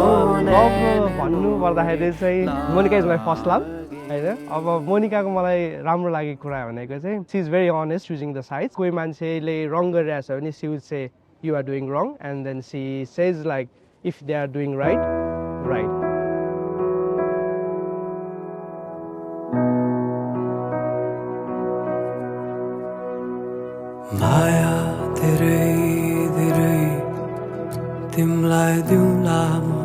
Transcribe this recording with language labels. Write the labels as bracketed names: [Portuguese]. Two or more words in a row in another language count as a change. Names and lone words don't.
[Nepali] भन्नु पर्दाखेरि चाहिँ [English] Monica is my first love [Nepali] हैन अब मोनिकाको मलाई राम्रो लागेको कुरा भनेको चाहिँ [English] she is very honest choosing the side [Nepali] कोही मान्छेले रङ गरिरहेछ भने [English] she would say you are doing wrong and then she says like if they are doing right right [Nepali] माया धेरै धेरै तिमलाई दिउँला म